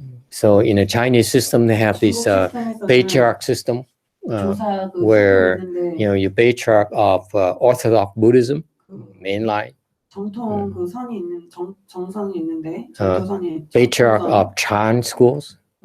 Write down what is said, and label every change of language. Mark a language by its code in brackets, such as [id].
[en] So in a Chinese system, they have this patriarch system where you patriarch of Orthodox Buddhism, mainline. [ko] 정통 그 선이 있는 정선이 있는데 [en] patriarch of Chan schools.